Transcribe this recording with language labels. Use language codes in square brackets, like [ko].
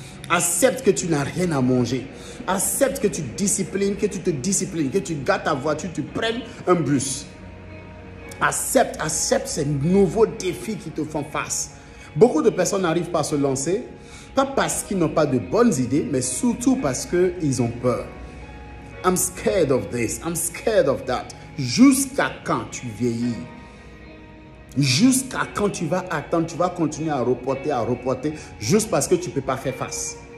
[fr] Accepte que tu n'as rien à manger. Accepte que tu te disciplines, que tu gardes ta voiture, tu prennes un bus. Accepte ces nouveaux défis qui te font face. Beaucoup de personnes n'arrivent pas à se lancer, pas parce qu'ils n'ont pas de bonnes idées, mais surtout parce qu'ils ont peur. [en] I'm scared of this, I'm scared of that. [fr] Jusqu'à quand tu vieillis? Jusqu'à quand tu vas attendre, tu vas continuer à reporter, juste parce que tu ne peux pas faire face.